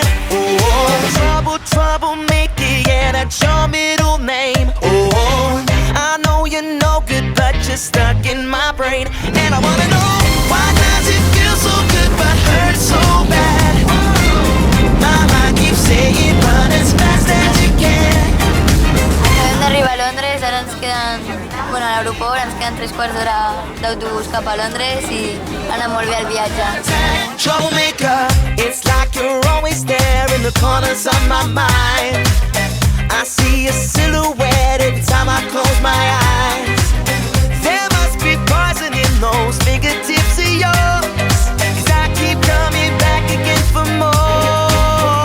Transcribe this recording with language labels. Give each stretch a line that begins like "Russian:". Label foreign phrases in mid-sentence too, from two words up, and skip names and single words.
English: Oh, trouble, troublemaker, yeah, that's your middle name. Oh, I know you're no good, but you're stuck in my brain. And I wanna know, why does it feel so good but hurt so bad? My mind keeps saying run as fast as you can.
Catalan: Acabem d'arribar a Londres, ara ens queden... Bueno, a l'aeroport ens queden 3 quarts d'hora d'autobús cap a Londres i ha anat molt bé el viatge.
English: Troublemaker, it's like you're always there in the corners of my mind. I see a silhouette every time I close my eyes. There must be poison in those fingertips of yours, 'cause I keep coming back again for more.